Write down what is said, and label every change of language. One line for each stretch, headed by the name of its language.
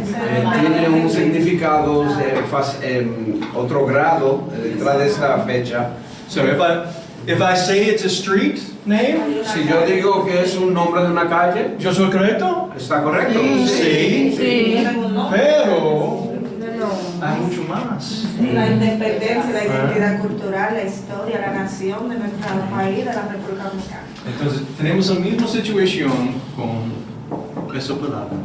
Spanish: Tiene un significado, otro grado detrás de esa fecha.
English: So if I say it's a street name,
Spanish: Si yo digo que es un nombre de una calle, ¿yo soy correcto? ¿está correcto? Sí. Pero No. hay mucho más. La independencia, la identidad cultural, la historia, la nación de nuestro país, de la República Dominicana. Entonces tenemos la misma situación con esa palabra.